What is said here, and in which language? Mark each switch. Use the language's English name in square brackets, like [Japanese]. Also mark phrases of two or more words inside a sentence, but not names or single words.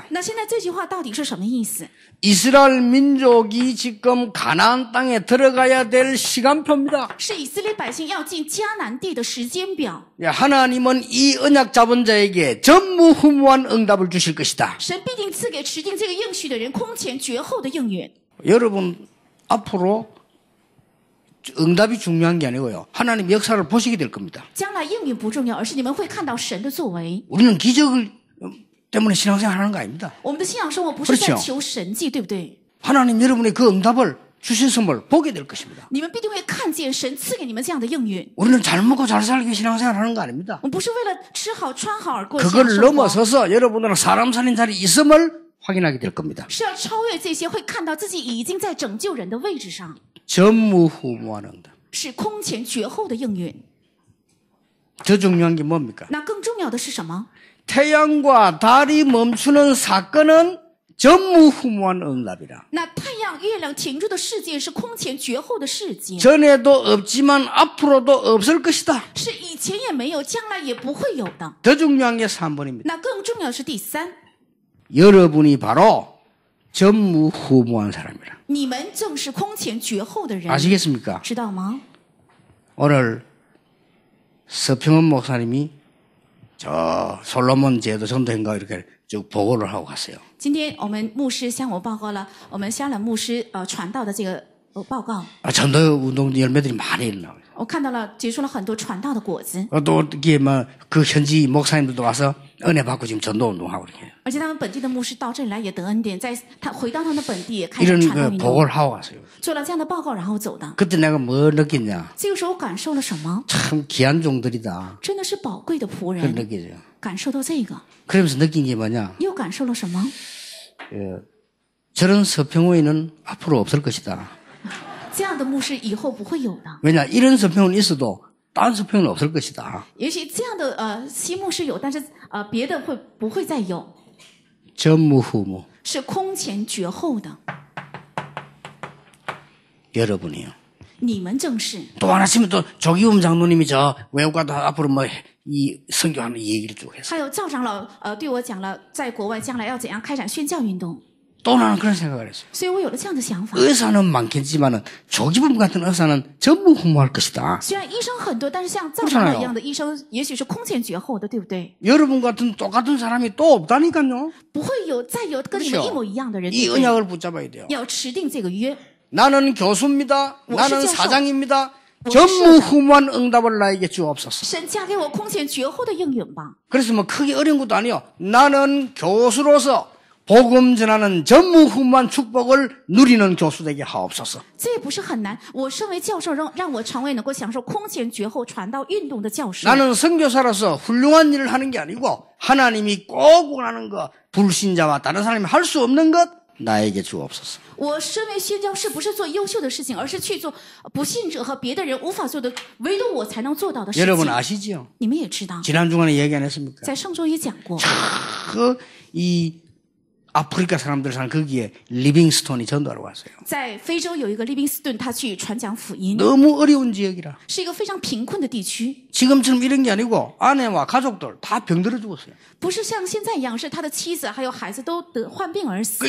[Chinese] 那现在这句话到底是什么意思？ [Korean] 이스라엘 민족이 지금 가나안 땅에 들어가야 될 시간표입니다. [Chinese] 是以色列百姓要进迦南地的时间表。 [Korean] 하나님은 이 언약 잡은 자에게 전무후무한 응답을 주실 것이다. [Chinese] 神必定赐给持定这个应许的人空前绝后的应允。 [Korean] 여러분 앞으로 응답이 중요한 게 아니고요. 하나님 역사를 보시게 될 겁니다. [Chinese] 将来应允不重要，而是你们会看到神的作为。 [Korean] 우리는 기적을 때문에 신앙생활 하는 거 아닙니다. [Chinese] 我们的信仰生活不是在 [Korean] 그렇죠 [Chinese] 求神迹，对不对？ [Korean] 하나님 여러분의 그 응답을 주신 선물 보게 될 것입니다. [Chinese] 你们必定会看见神赐给你们这样的应允。 [Korean] 우리는 잘 먹고 잘 살기 신앙생활 하는 거 아닙니다. [Chinese] 我们不是为了吃好穿好而过这样 [Korean] 그걸 [Chinese] 的生活， [Korean] 넘어서서 여러분들은 사람 살린 자리 있음을 확인하게 될 겁니다. [Chinese] 是要超越这些，会看到自己已经在拯救人的位置上， [Korean] 전무후무한 응답. [Chinese] 是空前绝后的应允。 [Korean] 더 중요한 게 뭡니까? [Chinese] 那更重要的是什么？ [Korean] 태양과 달이 멈추는 사건은 전무후무한 응답이라. [Chinese] 那太阳、月亮停住的事件是空前绝后的事件， [Korean] 전에도 없지만 앞으로도 없을 것이다. [Chinese] 是以前也没有，将来也不会有的。 [Korean] 더 중요한 게 3번입니다. [Chinese] 那更重要的是第三， [Korean] 여러분이 바로 전무후무한 사람이라. [Chinese] 你们正是空前绝后的人， [Korean] 아시겠습니까? [Chinese] 知道吗？ [Korean] 오늘 서평원 목사님이 저 솔로몬 제도 전도행가 이렇게 쭉 보고를 하고 갔어요. [Chinese] 今天我们牧师向我报告了我们香兰牧师传道的这个报告， [Korean] 전도 운동 열매들이 많이 일어나요. [Chinese] 我看到了结出了很多传道的果子， [Korean] 또 이게 뭐 그 현지 목사님들도 와서 은혜 받고 지금 전도 운동하고 이렇게 [Chinese] 而且他们本地的牧师到这里来也得恩典，在他回到他们的本地也开始 [Korean] 이런 [Chinese] 传道 [Korean] 그 [Chinese] 运动， [Korean] 보고를 하고 갔어요. [Chinese] 做了这样的报告然后走的。 [Korean] 그때 내가 뭐 느꼈냐? [Chinese] 这个时候我感受了什么？ [Korean] 참 귀한 종들이다. [Chinese] 真的是宝贵的仆 [Korean] 그걸 [Chinese] 人， [Korean] 느끼죠. [Chinese] 感受到这个， [Korean] 그러면서 느낀 게 뭐냐? [Chinese] 又感受了什么？ [Korean] 저런 서평호에는 앞으로 없을 것이다. [Chinese] 这样的牧师以后不会有的。 [Korean] 왜냐? 이런 서평은 있어도 다른 서평은 없을 것이다. [Chinese] 也许这样的西牧是有，但是别的不会再有， [Korean] 전무후무. [Chinese] 是空前绝后的。 [Korean] 여러분이요. [Chinese] 你们正是。 [Korean] 또 하나쯤은 또 조기훈 장로님이 저 외국 가도 앞으로 뭐 이 선교하는 얘기를 쭉 했어요. [Chinese] 还有赵长老对我讲了，在国外将来要怎样开展宣教运动， [Korean] 또 나는 그런 생각을 했어요. [Chinese] 所以我有了这样的想法。 [Korean] 의사는 많겠지만은 조기범 같은 의사는 전무후무할 것이다. [Chinese] 虽然医生很多，但是像赵长老一样的医生，也许是空前绝后的，对不对？ [Korean] 여러분 같은 똑같은 사람이 또 없다니까요. [Chinese] 不会再有跟你们一模一样的人， [Korean] 이 [Chinese] 对不对？ [Korean] 언약을 붙잡아야 돼요. [Chinese] 要持定这个约。 [Korean] 나는 교수입니다. 나는 교수. 사장입니다. [Chinese] 我是 [Korean] 전무후무한 응답을 나에게 주옵소서. [Chinese] 神加给我空前绝后的应允吧。 [Korean] 그래서 뭐 크게 어려운 것도 아니요. 나는 교수로서 복음 전하는 전무후무한 축복을 누리는 교수 되게 하옵소서. [Chinese] 这也不是很难。我身为教授，让我成为能够享受空前绝后传道运动的教授。 [Korean] 나는 선교사로서 훌륭한 일을 하는 게 아니고 하나님이 꼭 원하는 것, 불신자와 다른 사람이 할 수 없는 것 나에게 주옵소서. [Chinese] 我身为宣教士，不是做优秀的事情，而是去做不信者和别的人无法做的，唯独我才能做到的事情。 [Korean] 여러분 아시지요? [Chinese] 你们也知道， [Korean] 지난 주간에 얘기 안 했습니까? [Chinese] 在上周也讲过， [Korean] 이 아프리카 사람들 사는 거기에 리빙스톤이 전도하러 왔어요. [Chinese] 在非洲有一个利宾斯顿，他去传讲福音， [Korean] 너무 어려운 지역이라. [Chinese] 是一个非常贫困的地区， [Korean] 지금처럼 이런 게 아니고 아내와 가족들 다 병들어 죽었어요. [Chinese] 不是像现在一样，是他的妻子还有孩子都患病而死。